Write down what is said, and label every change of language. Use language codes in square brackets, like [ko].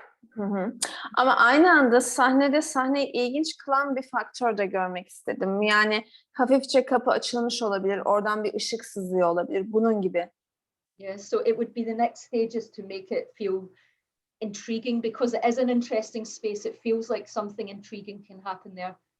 [tr] Hı hı. Ama aynı anda sahnede sahneyi ilginç kılan bir faktör de görmek istedim. Yani hafifçe kapı açılmış olabilir, oradan bir ışık sızıyor olabilir, bunun gibi. [en] Yeah, so it would be the next stages to make it feel intriguing because it is an interesting space. It feels like something intriguing can happen there.